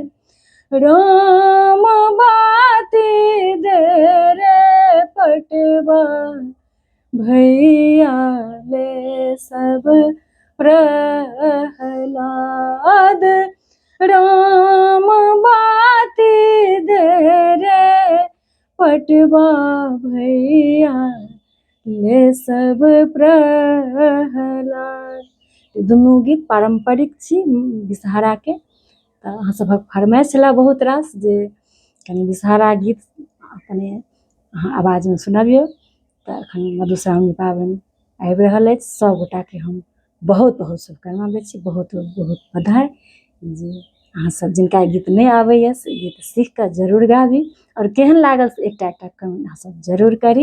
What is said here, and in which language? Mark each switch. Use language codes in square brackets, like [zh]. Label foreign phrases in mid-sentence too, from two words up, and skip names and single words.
[mai] राम बाती दे रे पटवा भैया ले सब प्रहलाद राम बाती दे रे पटवा भैया ले सब प्रहलाद। दुनू गीत पारंपरिक छी विषहाराके। तऽ अहाँ सभक फरमाइश छलै बहुत रास जे कनि विषहारा गीत अपने अहाँ आवाजमे सुनबियौ। तऽ एखन मधुश्रावणी पाबनि आबि रहल अछि, सभगोटाके हम बहुत बहुत शुभकामना दै छी, बहुत बहुत बधाई जे अहाँसभ जिनका गीत नहि आबैए से गीत सीख कऽ जरूर गाबी, आओर केहन लागल से एकटा कमेंट अहाँसभ जरूर करी।